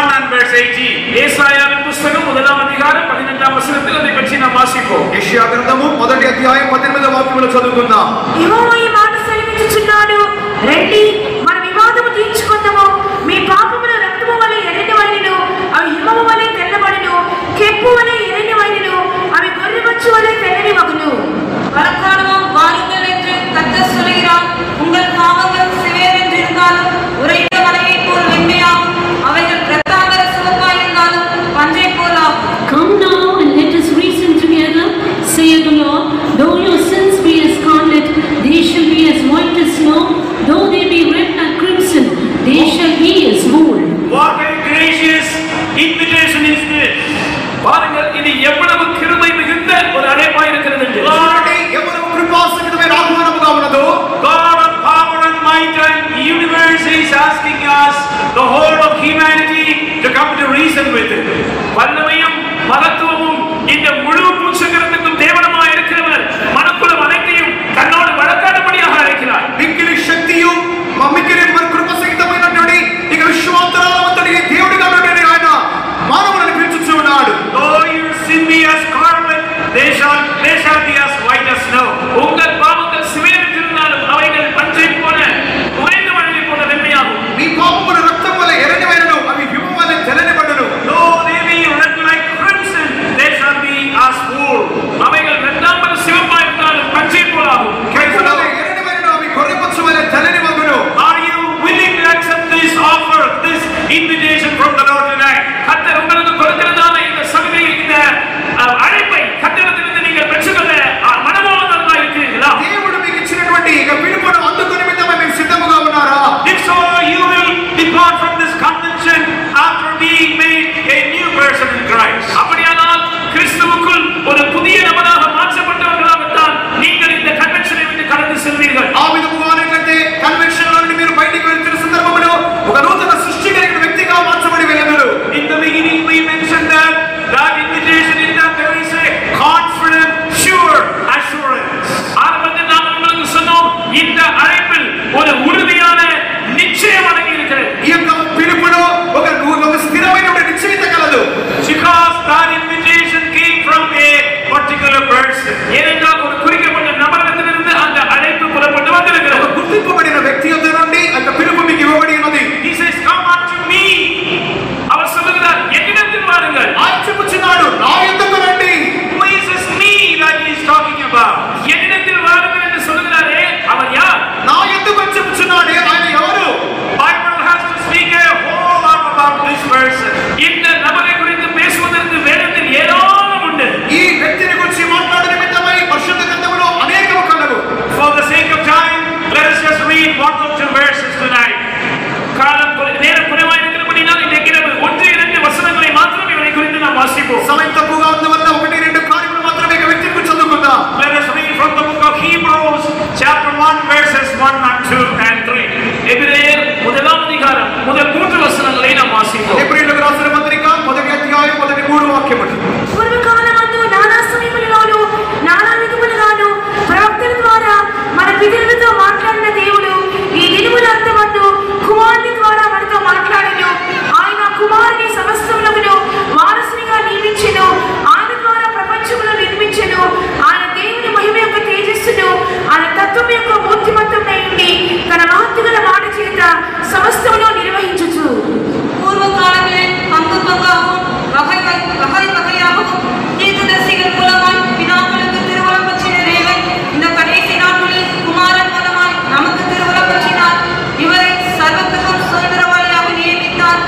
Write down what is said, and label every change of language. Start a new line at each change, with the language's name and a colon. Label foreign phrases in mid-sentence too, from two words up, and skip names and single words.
English: verse 18.
Tamil: ஏசாயாவின் புத்தகம் 1ஆம் அதிகாரம் 15ஆம் வசனத்தில் அதை பற்றி நாம் வாசிப்போம்.
Telugu: యెషయా గ్రంథము 1వ అధ్యాయం 18వ వాక్యములో చదువుకుందాం. యెహోవా ఈ మాట సెలవిచ్చుచున్నాడు, రండి మన వివాదము తీర్చుకుందాము. మీ పాపముల రక్తము వలె ఎర్రనివైనను అవి హిమము వలె తెల్లబడును, కెప్పు వలె ఎర్రనివైనను అవి గొర్రెబొచ్చు వలె తెల్లనివగును.
Tamil: வரக்காலமும் வாருங்கள் என்று கர்த்தர் சொல்கிறார். உங்கள் பாவங்கள் சிவேரென்று இருந்தாலும் உறைந்த மலையைப் போல் வெண்மையாகும், அவைகள் இரத்தாம்பர சிவப்பாயிருந்தாலும் பஞ்சைப் போல் ஆகும்.
English: Come now and let us reason together, saith the Lord. Though your sins be as scarlet, they shall be as white as snow. Though they be red like crimson, they shall be as wool. What a gracious invitation is this!
Tamil: பாருங்கள், இது எவ்வளவு கிருபை மிகுந்த ஒரு அழைப்பாய் இருக்கிறது என்று.
Telugu: ఎవరు కృపాసహితమైన ఆహ్వానముగా ఉన్నదో,
English: God of power and might and universe is asking us, the whole of humanity, to come to reason with Him.
Tamil: வல்லமையும் மகத்துவமும் இந்த முழு பூச்சக்கரத்துக்கும் தேவனமாய் இருக்கிறவர் மனக்குளம் அனைத்தையும் தன்னோடு வழக்காடும்படியாக அழைக்கிறார்.
Telugu: మిక్కిలి శక్తియు మిక్కిలి కృపసహితమైనటువంటి ఇక విశ్వాంతరాలవంతుడి దేవుడిగా ఉన్నటువంటి ఆయన మానవులను పిలుచుచూ ఉన్నాడు.
English: Though your sin be as scarlet, they shall be as white as snow.
Tamil: உங்கள் பாவங்கள் சிவேரென்றிருந்தாலும் அவைகள் பஞ்சை போல உறைந்த மழையை போல வெண்மையாகும்.
Telugu: మీ పాపముల రక్తం వలె ఎర్రనివైనను అవి హిమము వలె తెల్లనిబడును.
English: Though they be red like crimson, they shall be as wool.
Tamil: அவைகள் இரத்தாம்பர சிவப்பாய் இருந்தாலும் பஞ்சை போலாகும்.
Telugu: కెంపుల ఎర్రనివైనను అవి గొర్రెబొచ్చు వలె తెల్లనివగును.
English: Are you willing to accept this offer, this invitation from the Lord tonight?
Tamil: கர்த்தர் உங்களுக்கு கொடுக்கிறதான இந்த சலுகையை, இந்த அழைப்பை கர்த்தரிடத்திலிருந்து நீங்கள் பெற்றுக்கொள்ள மனமானவர்களாக இருக்கிறீர்களா?
Telugu: దేవుడు మీకు ఇచ్చినటువంటి ఇక పిలుపును అందుకునే విధంగా మీరు సిద్ధముగా ఉన్నారా?
English: If so, you will depart from this convention after being made a new person in Christ.
Tamil: அப்படியானால் கிறிஸ்துவுக்குள் ஒரு புதிய நபராக மாற்றப்பட்டவர்களாகத்தான் நீங்கள் இந்த கன்வென்ஷனை விட்டு கடந்து செல்வீர்கள்.
Telugu: ఆ విధముగా అనేట్లయితే కన్వెన్షన్ నుండి మీరు బయటికి వెళ్తున్న సందర్భంలో ఒక నూతన సృష్టి కలిగిన వ్యక్తిగా మార్చబడి వెళ్ళగలరు.
English: In the beginning we mentioned that invitation in that there is a confident, sure assurance.
Tamil: ஆரம்பத்தில் நாம் உங்களுக்கு சொன்னோம், இந்த அழைப்பில் ஒரு உறுதியான நிச்சயம் அடங்கி இருக்கிறது.
Telugu: ఈ యొక్క పిలుపులో ఒక స్థిరమైన నిశ్చయిత కలదు.
English: Because that invitation came from a particular person.
Tamil: ஏனென்றால் ஒரு குறிக்கப்பட்ட நபரிடத்திலிருந்து அந்த அழைப்பு புறப்பட்டு வந்திருக்கிறது.
Telugu: ఒక గుర్తింపబడిన వ్యక్తి యొద్ద నుండి ఆ పిలుపు మీకు ఇవ్వబడి ఉన్నది.
English: He says, come unto me.
Tamil: அவர் சொல்லுகிறார், என்னிடத்தில் வாருங்கள்.
Telugu: ఆయన చెప్పుచున్నాడు, నా యొద్దకు రండి.
English: Who is this me that he is talking about?
Tamil: என்னிடத்தில் வாருங்கள் என்று சொல்லுகிறாரே, அவர் யார்?
Telugu: నా యొద్దకు వచ్చి చెప్పుచున్నాడే, ఆయన ఎవరు?
English: Bible has to speak a whole lot about this person.
Tamil: இந்த நபரை குறித்து பேசுவதற்கு வேதத்தில் ஏராளம் உண்டு.
Telugu: ఈ వ్యక్తిని గురించి మాట్లాడే నిమిత్తమై పరిశుద్ధ గ్రంథములో అనేకము కలవు.
English: For the sake of time, let us just read 1 or 2 verses tonight.
Tamil: நேரம் குறைவாக இருக்கிறபடினால் இன்றைக்கு இரவு 1-2 வசனங்களை மாத்திரம் இவரை குறித்து நாம் வாசிப்போம்.
Telugu: సమయం తక్కువగా ఉన్నందువల్ల 1-2 కార్యములు మాత్రమే ఈ వ్యక్తి గురించి చదువుకుందాం.
English: Let us read from the book of Hebrews, chapter 1, verses 1 and 2 and 3.
Tamil: எபிரேயர் 1ஆம் அதிகாரம் முதல் 3 வசனங்களை நாம் வாசிப்போம்.
Telugu: ఎబ్రీయులకు రాసిన పత్రిక 1వ అధ్యాయం 1-3 వాక్యములు. పూర్వకాలమందు నానా సమయములలోను నానా విధములుగాను ప్రవక్తల ద్వారా మన పితరులతో మాట్లాడిన దేవుడు ఈ దినముల అంతమందు కుమారుని ద్వారా మనతో మాట్లాడెను. ఆయన కుమారుని సమస్తములను వారసునిగా నియమించెను. ఆయన ద్వారా ప్రపంచమును నిర్మించెను. ఆయన దేవుని మహిమ యొక్క తేజస్సును, ఆయన తత్వం యొక్క మూర్తిమంతమై ఉండి తన మహత్తుగల మాట చేత సమస్తమును నిర్వహించుచు
Tamil: பூர்வ காலங்களில் பங்கு பங்காகவும் வகை வகையாகவும் தீர்க்கதரிசிகள் மூலமாய் பிதாக்களுக்கு திருவுளம் பற்றின தேவன் இந்த கடைசி நாட்களில் குமாரன் மூலமாய் நமக்கு திருவுளம் பற்றினார். இவரை சர்வத்துக்கும் சுதந்திரவாளியாக நியமித்தார்.